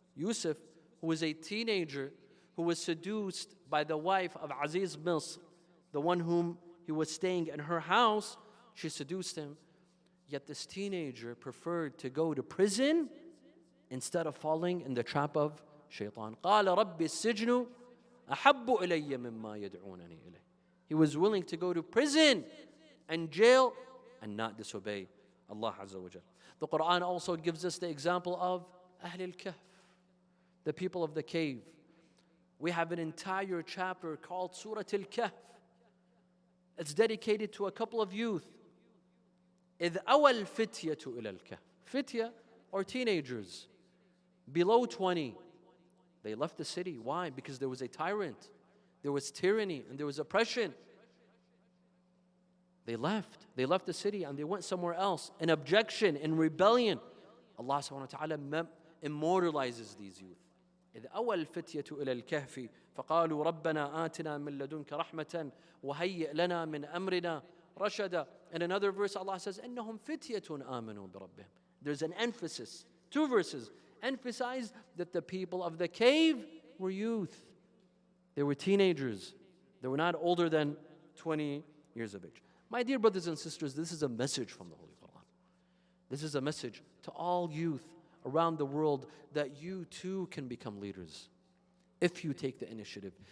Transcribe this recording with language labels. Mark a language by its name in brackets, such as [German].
[English] Yusuf, who was a teenager, who was seduced by the wife of Aziz Misr, the one whom he was staying in her house. She seduced him, yet this teenager preferred to go to prison instead of falling in the trap of shaitan. [Arabic] قال رب السجن أحب إلي مما يدعونني إليه. [English] He was willing to go to prison and jail and not disobey Allah Azza wa Jal. The Quran also gives us the example of Ahlul Kahf, the people of the cave. We have an entire chapter called Surah Al-Kahf. It's dedicated to a couple of youth. [Arabic] إِذْ أَوَى الْفِتْيَةُ إِلَى الْكَهْفِ. [English] Fitya, or teenagers, below 20. They left the city. Why? Because there was a tyrant, there was tyranny, and there was oppression. They left the city and they went somewhere else in objection, in rebellion. Allah subhanahu wa ta'ala immortalizes these youth. [Arabic] إذ أوى الفتية إلى الكهف فقالوا ربنا آتنا من لدنك رحمة وهيئ لنا من أمرنا رشدا. [English] In another verse Allah says [Arabic] إنهم فتية آمنوا بربهم. [English] There's an emphasis, 2 verses emphasize that the people of the cave were youth. They were teenagers. They were not older than 20 years of age. My dear brothers and sisters, this is a message from the Holy Quran. This is a message to all youth around the world that you too can become leaders if you take the initiative.